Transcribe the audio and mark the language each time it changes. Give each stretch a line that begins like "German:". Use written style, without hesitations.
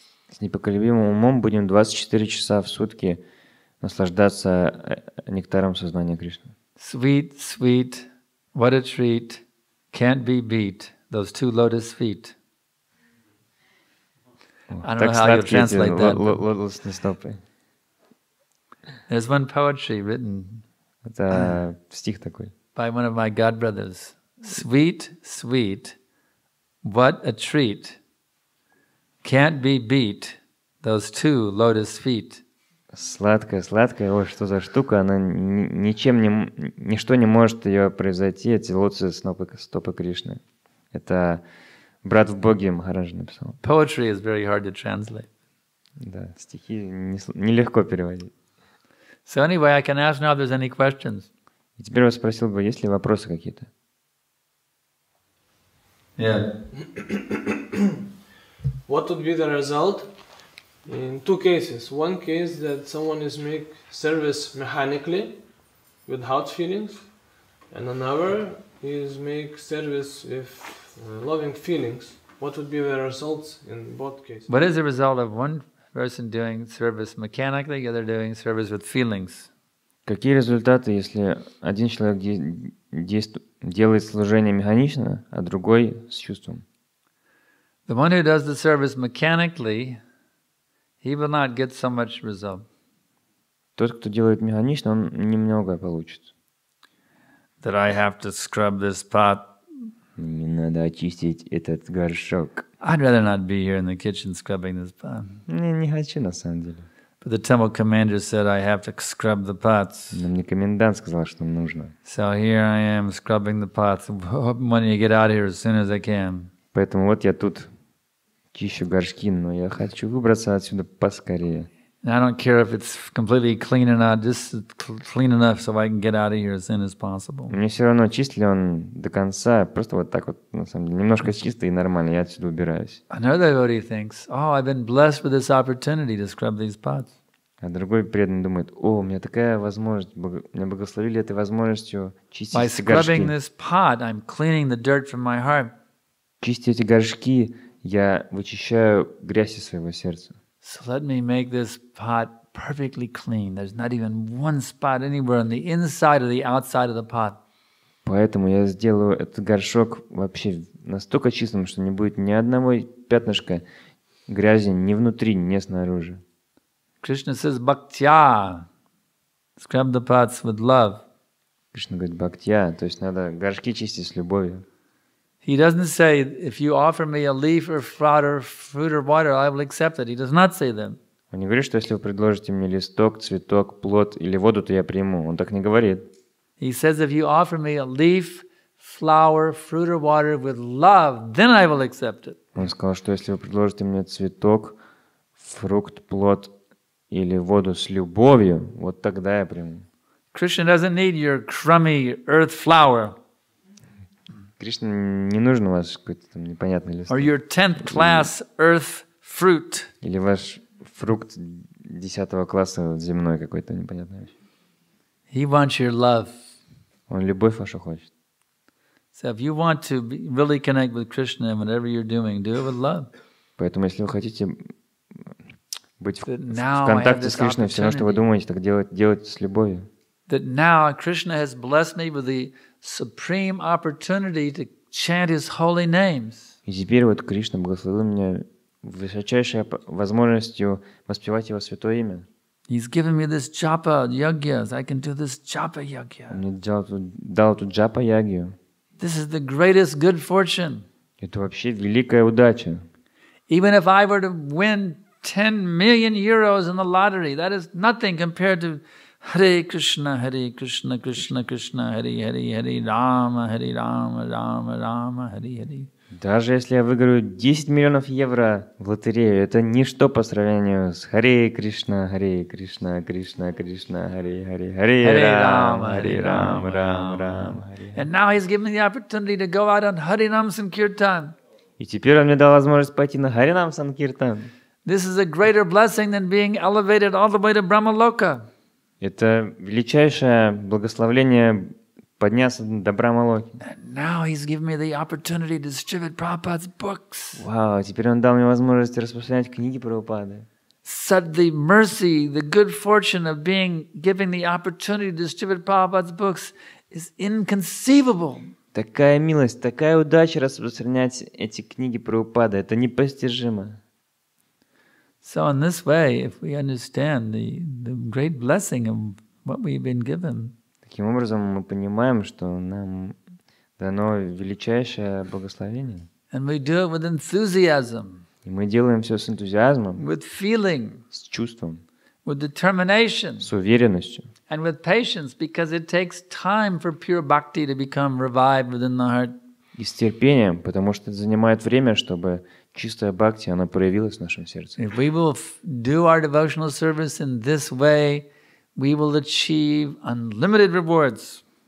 Russian: С непоколебимым умом будем 24 часа в сутки наслаждаться нектаром сознания Кришны.
English: Sweet, sweet, what a treat, can't be beat, those two lotus feet. I don't know how you translate that.
Russian: Лотосные стопы.
English: There's one poetry written
Russian: Это стих такой.
English: By one of my god brothers. Sweet, sweet, what a treat, can't be beat, those two lotus feet.
Russian: Сладкая, сладкая, ой, что за штука, она ничто не может ее произойти, эти лотосные стопы Кришны. Это брат в Боге Махараджа написал.
English: Poetry is very hard to translate.
Russian: Да, стихи нелегко переводить.
English: So anyway, I can ask now if there's any questions.
Russian: И теперь я спросил бы, есть ли вопросы какие-то?
English: Yeah. What would be the result in two cases? One case that someone is make service mechanically without feelings, and another is make service with loving feelings. What would be the results in both cases? What is the result of one person doing service mechanically, the other doing service with feelings?
Russian: Какие результаты, если один человек делает служение механично, а другой с чувством?
English: The one who does the service mechanically, he will not get so much result.
Russian: Тот, кто делает механично, он немного получит.
English: That I have to scrub this pot.
Russian: Мне надо очистить этот горшок.
English: I'd rather not be here in the kitchen scrubbing this pot.
Russian: Не хочу на самом деле.
English: But the temple commander said I have to scrub the pots.
Russian: Но мне комендант сказал, что нужно.
English: So here I am scrubbing the pots. Wanting to get out of here as soon as I can.
Russian: Поэтому вот я тут чищу горшки, но я хочу выбраться отсюда поскорее.
English: And I don't care if it's completely clean or not, just clean enough so I can get out of here as soon as possible.
Russian: Мне все равно, чист ли он до конца, просто вот так вот, на самом деле, немножко чисто и нормально, я отсюда убираюсь.
English: Another devotee thinks, oh, I've been blessed with this opportunity to scrub these pots.
Russian: А другой преданный думает, о, у меня такая возможность, меня благословили этой возможностью чистить эти горшки.
English: By scrubbing this pot, I'm cleaning the dirt from my heart.
Russian: Чистя эти горшки, я вычищаю грязь из своего сердца.
English: So let me make this pot perfectly clean. There's not even one spot anywhere on the inside or the outside of the pot.
Russian: Поэтому я сделаю этот горшок вообще настолько чистым, что не будет ни одного пятнышка грязи ни внутри, ни снаружи.
English: Krishna says, bhaktya, scrub the pots with love.
Russian: Кришна говорит, бхактья, то есть надо горшки чистить с любовью.
English: He doesn't say, if you offer me a leaf or fruit or water, I will accept it. He does not say that.
Russian: Он не говорит, что если вы предложите мне листок, цветок, плод или воду, то я приму. Он так не говорит.
English: He says, if you offer me a leaf flower, fruit or water with love, then I will accept it.
Russian: Он сказал, что если вы предложите мне цветок, фрукт, плод или воду с любовью, вот тогда я приму.
English: Krishna doesn't need your crummy earth flower.
Russian: Кришне не нужен ваш какой-то там непонятный лист.
English: Or your 10th class earth fruit.
Russian: Или ваш фрукт 10 класса земной какой-то непонятный вещь.
English: He wants your love.
Russian: Он любовь вашу хочет.
English: So if you want to really connect with Krishna in whatever you're doing, do it with love.
Russian: Поэтому если вы хотите быть в контакте с Кришной, все равно, что вы думаете, так делайте с любовью.
English: That now Krishna has blessed me with the supreme opportunity to chant His holy names.
Russian: И теперь вот Кришна благословил меня высочайшей возможностью воспевать Его святое имя.
English: He's given me this japa yagyas. I can do this japa yagya.
Russian: Он мне дал эту джапа ягью.
English: This is the greatest good fortune.
Russian: Это вообще великая удача.
English: Even if I were to win 10 million euros in the lottery, that is nothing compared to Hare Krishna, Krishna Krishna, Hare Hare, Hare Rama, Rama Rama, Hare Hare.
Russian: Даже если я выиграю 10 миллионов евро в лотерею, это ничто по сравнению с Харе Кришна, Кришна, Кришна, Харе Харе, Харе Рама, Рам, Харе.
English: And now He's given me the opportunity to go out on Harinam Sankirtan.
Russian: И теперь Он мне дал возможность пойти на Харинам Санкиртан.
English: This is a greater blessing than being elevated all the way to Brahmaloka.
Russian: Это величайшее благословление подняться до Брахмалоки.
English: Now He's given me the opportunity to distribute Prabhupada's books.
Russian: Вау, теперь Он дал мне возможность распространять книги Прабхупады.
English: Such the mercy, the good fortune of giving the opportunity to distribute Prabhupada's books is inconceivable.
Russian: Такая милость, такая удача распространять эти книги Прабхупады, это непостижимо.
English: So in this way, if we understand the great blessing of what we've been given,
Russian: таким образом мы понимаем, что нам дано величайшее благословение.
English: And we do it with enthusiasm.
Russian: И мы делаем все с энтузиазмом,
English: with feeling,
Russian: с чувством,
English: with determination,
Russian: с уверенностью.
English: And with patience, because it takes time for pure bhakti to become revived within the heart.
Russian: И с терпением, потому что это занимает время, чтобы чистая бхакти, она проявилась в нашем сердце.
English: If we will do our devotional service in this way, we will achieve unlimited rewards.